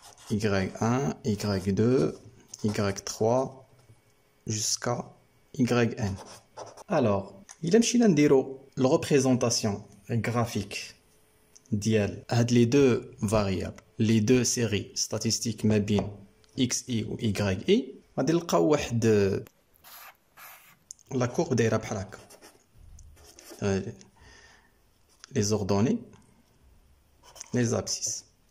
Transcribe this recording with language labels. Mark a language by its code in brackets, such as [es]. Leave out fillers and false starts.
[fr] y1, y2, y3 jusqu'à yn. Alors, il [ar] مشينا نديرو [fr] la représentation graphique ديال هاد les deux variables, les deux séries statistiques [ar] ما بين [fr] xi و yi. [ar] غادي نلقاو واحد la courbe دايره بحال هكا. [fr] Les ordonnées, les abscisses.